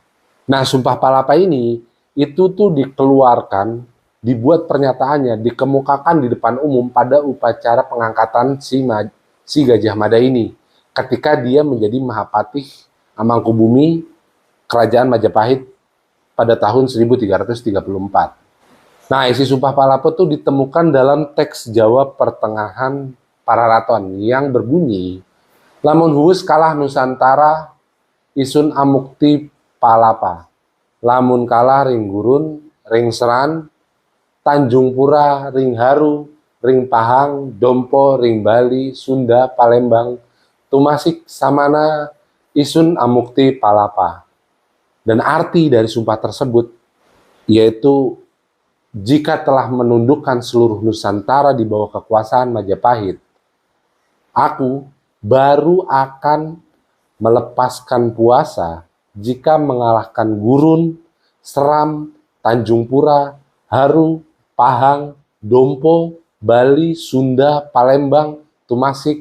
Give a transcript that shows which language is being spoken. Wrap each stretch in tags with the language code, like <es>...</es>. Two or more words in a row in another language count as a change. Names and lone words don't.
<id>Nah, Sumpah Palapa ini, itu tuh dikeluarkan, dibuat pernyataannya, dikemukakan di depan umum pada upacara pengangkatan si Gajah Mada ini, ketika dia menjadi Mahapatih Amangkubumi Kerajaan Majapahit pada tahun 1334. Nah, isi Sumpah Palapa itu ditemukan dalam teks Jawa Pertengahan Pararaton yang berbunyi,</id> <kaw>lamun huwus kalah Nusantara, isun amukti palapa. Lamun kalah ring gurun, ring seran, Tanjung Pura, ring haru, ring Pahang, Dompo, ring Bali, Sunda, Palembang, Tumasik, Samana, isun amukti palapa.</kaw> <id>Dan arti dari sumpah tersebut yaitu jika telah menundukkan seluruh Nusantara di bawah kekuasaan Majapahit, aku baru akan melepaskan puasa jika mengalahkan Gurun, Seram, Tanjung Pura, Haru, Pahang, Dompo, Bali, Sunda, Palembang, Tumasik.</id>